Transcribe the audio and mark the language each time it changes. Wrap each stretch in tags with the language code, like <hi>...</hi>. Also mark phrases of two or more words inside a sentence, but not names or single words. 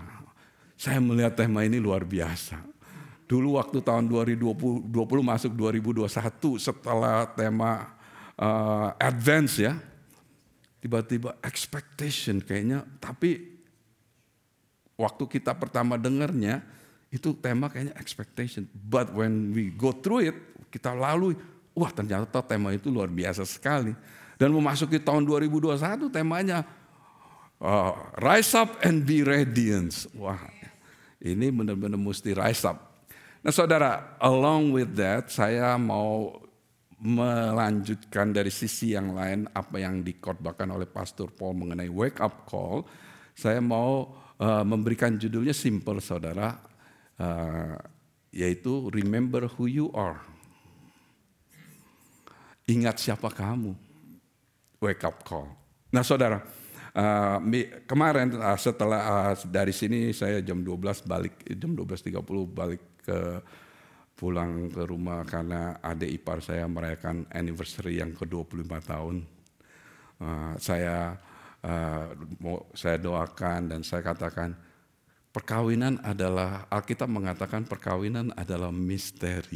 <id>Saya melihat tema ini luar biasa. Dulu waktu tahun 2020 masuk 2021 setelah tema advance ya. Tiba-tiba expectation kayaknya, tapi waktu kita pertama dengarnya itu tema kayaknya expectation.</id> <en>But when we go through it,</en> <id>kita lalui, wah ternyata tema itu luar biasa sekali. Dan memasuki tahun 2021 temanya</id> <en>rise up and be radiant.</en> <id>Wah ini benar-benar mesti</id> <en>rise up.</en> <id>Nah saudara,</id> <en>along with that</en> <id>saya mau melanjutkan dari sisi yang lain apa yang dikhotbahkan oleh Pastor Paul mengenai</id> <en>wake up call.</en> <id>Saya mau memberikan judulnya simple saudara, yaitu</id> <en>remember who you are.</en> <id>Ingat siapa kamu,</id> <en>wake up call.</en> <id>Nah saudara, kemarin setelah dari sini saya jam 12 balik, jam 12.30 balik pulang ke rumah karena adik ipar saya merayakan anniversary yang ke-25 tahun. Saya doakan dan saya katakan perkawinan adalah, Alkitab mengatakan perkawinan adalah misteri.</id>